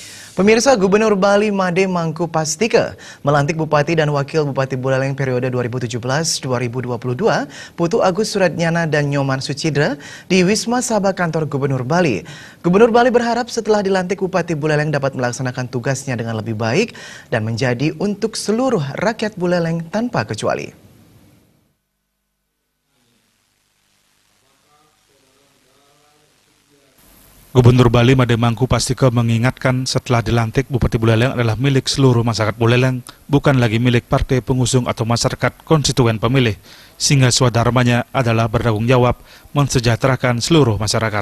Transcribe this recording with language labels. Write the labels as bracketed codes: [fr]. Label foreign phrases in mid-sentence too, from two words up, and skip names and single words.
[id] Pemirsa, Gubernur Bali Made Mangku Pastike melantik Bupati dan Wakil Bupati Buleleng periode 2017-2022, Putu Agus Suratnyana dan Nyoman Sucidra di Wisma Sabha Kantor Gubernur Bali. Gubernur Bali berharap setelah dilantik Bupati Buleleng dapat melaksanakan tugasnya dengan lebih baik dan menjadi untuk seluruh rakyat Buleleng tanpa kecuali. Gubernur Bali Made Mangku Pastike mengingatkan setelah dilantik Bupati Buleleng adalah milik seluruh masyarakat Buleleng, bukan lagi milik partai pengusung atau masyarakat konstituen pemilih, sehingga swadharmanya adalah bertanggung jawab mensejahterakan seluruh masyarakat.